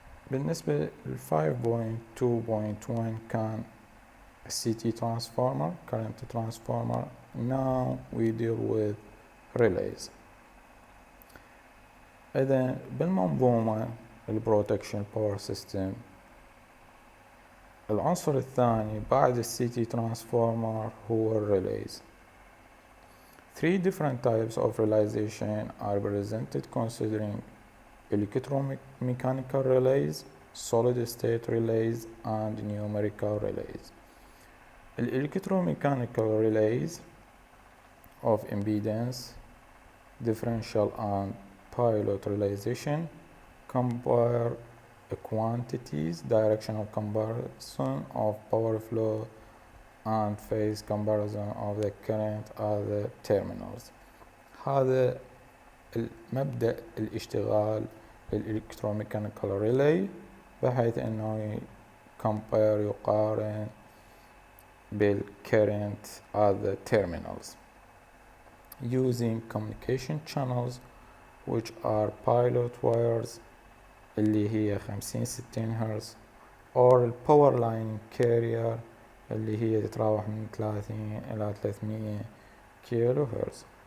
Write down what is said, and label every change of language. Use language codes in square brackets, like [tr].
[ar] بالنسبة ل 5.2.1 كان CT transformer, current transformer. [en] Now we deal with relays. [ar] إذا بالمنظومة البروتكشن باور سيستم العنصر الثاني بعد الCT transformer هو relays. [en] Three different types of realization are presented considering electromechanical relays, solid state relays, and numerical relays. Electromechanical relays of impedance, differential and pilot realization compare quantities, directional comparison of power flow and phase comparison of the current at the terminals. [ar] هذا المبدأ الاشتغال للإلكتروميكانيكال ريلي بحيث أنه يقارن بال [en] current at the terminals using communication channels which are pilot wires [ar] اللي هي 50-60 هرتز [en] or power line carrier [ar] اللي هي تتراوح من 30 إلى 300 كيلو هرتز.